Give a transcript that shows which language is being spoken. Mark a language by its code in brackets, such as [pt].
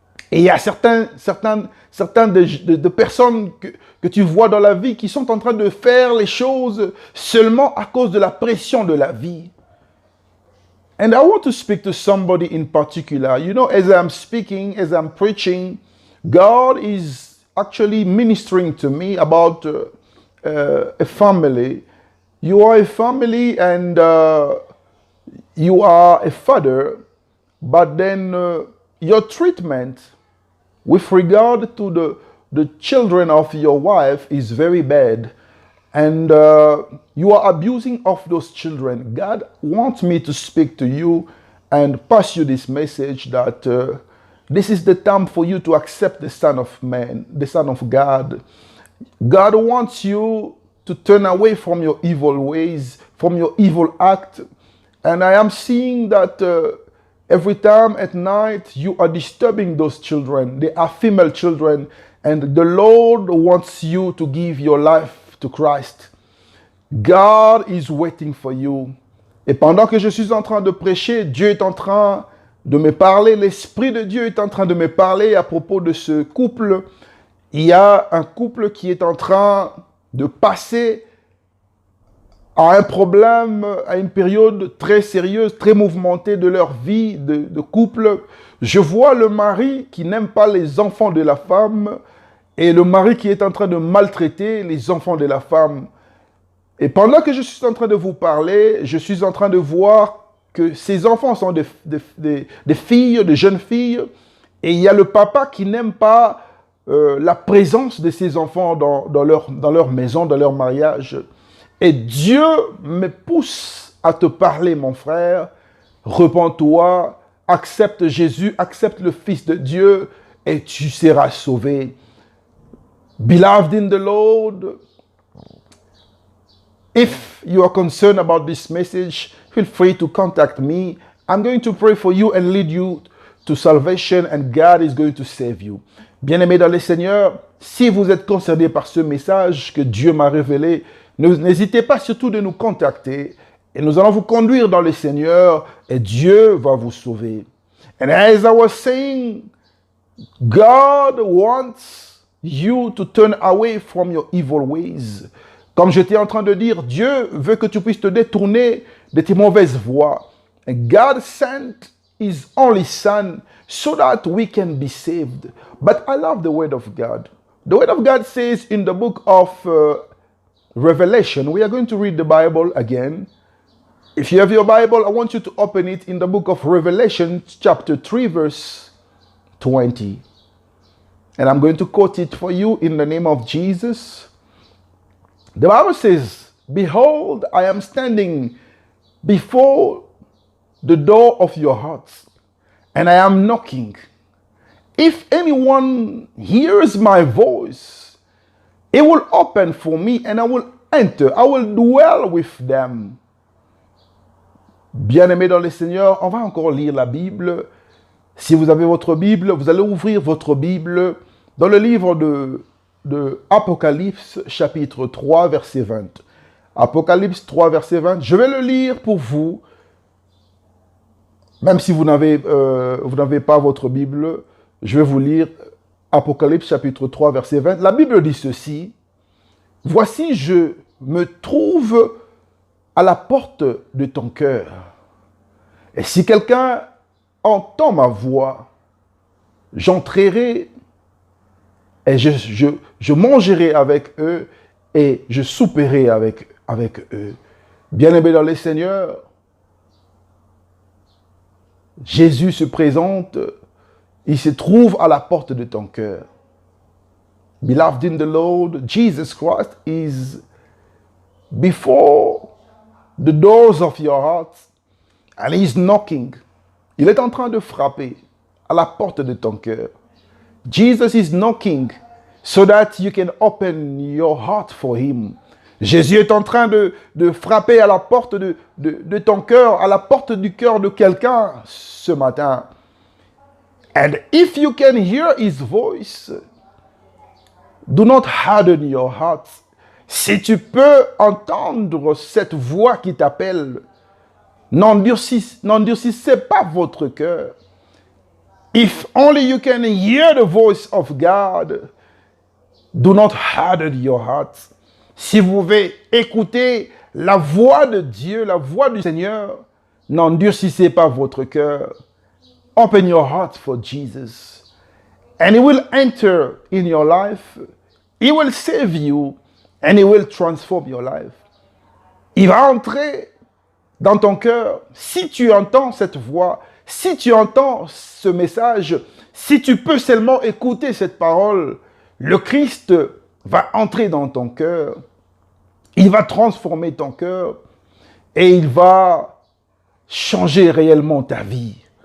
[fr] Et il y a certaines de personnes que tu vois dans la vie qui sont en train de faire les choses seulement à cause de la pression de la vie. [en] And I want to speak to somebody in particular. You know, as I'm speaking, as I'm preaching, God is actually ministering to me about a family. You are a family and you are a father, but then your treatment with regard to the children of your wife is very bad. And you are abusing of those children. God wants me to speak to you and pass you this message that this is the time for you to accept the Son of Man, the Son of God. God wants you to turn away from your evil ways, from your evil act. And I am seeing that every time at night you are disturbing those children. They are female children. And the Lord wants you to give your life to Christ. God is waiting for you. [fr] Et pendant que je suis en train de prêcher, Dieu est en train de me parler. L'Esprit de Dieu est en train de me parler à propos de ce couple. Il y a un couple qui est en train de passer à un problème, à une période très sérieuse, très mouvementée de leur vie de couple. Je vois le mari qui n'aime pas les enfants de la femme et le mari qui est en train de maltraiter les enfants de la femme. Et pendant que je suis en train de vous parler, je suis en train de voir que ces enfants sont des filles, des jeunes filles, et il y a le papa qui n'aime pas la présence de ces enfants dans leur maison, dans leur mariage. Et Dieu me pousse à te parler, mon frère. Repens-toi, accepte Jésus, accepte le Fils de Dieu et tu seras sauvé. [en] Beloved in the Lord, if you are concerned about this message, feel free to contact me. I'm going to pray for you and lead you to salvation and God is going to save you. [fr] Bien-aimés dans le Seigneur, si vous êtes concerné par ce message que Dieu m'a révélé, n'hésitez pas surtout de nous contacter et nous allons vous conduire dans le Seigneur et Dieu va vous sauver. [en] And as I was saying, God wants you to turn away from your evil ways. [fr] Comme j'étais en train de dire, Dieu veut que tu puisses te détourner de tes mauvaises voies. [en] And God sent His only Son so that we can be saved. But I love the Word of God. The Word of God says in the book of Revelation, we are going to read the Bible again. If you have your Bible, I want you to open it in the book of Revelation, chapter 3, verse 20. And I'm going to quote it for you in the name of Jesus. The Bible says, "Behold, I am standing before the door of your hearts, and I am knocking. If anyone hears my voice, it will open for me, and I will enter. I will dwell with them." [fr] Bien-aimés dans le Seigneur, on va encore lire la Bible. Si vous avez votre Bible, vous allez ouvrir votre Bible dans le livre de de Apocalypse chapitre 3 verset 20. Apocalypse 3 verset 20. Je vais le lire pour vous. Même si vous n'avez pas votre Bible, je vais vous lire Apocalypse chapitre 3 verset 20. La Bible dit ceci. Voici, je me trouve à la porte de ton cœur. Et si quelqu'un entend ma voix, j'entrerai et je mangerai avec eux et je souperai avec eux. Bien-aimés dans le Seigneur, Jésus se présente, il se trouve à la porte de ton cœur. [en] Beloved in the Lord, Jesus Christ is before the doors of your heart and he is knocking. [fr] Il est en train de frapper à la porte de ton cœur. [en] Jesus is knocking so that you can open your heart for him. [fr] Jésus est en train de frapper à la porte de ton cœur, à la porte du cœur de quelqu'un ce matin. [en] And if you can hear his voice, do not harden your heart. [fr] Si tu peux entendre cette voix qui t'appelle, n'endurcissez pas votre cœur. [en] If only you can hear the voice of God, do not harden your heart. [fr] Si vous pouvez écouter la voix de Dieu, la voix du Seigneur, n'endurcissez pas votre cœur. [en] Open your heart for Jesus. And he will enter in your life. He will save you. And he will transform your life. [fr] Il va entrer dans ton cœur. Si tu entends cette voix, si tu entends ce message, si tu peux seulement écouter cette parole, le Christ va entrer dans ton cœur. Il va transformer ton cœur et il va changer réellement ta vie.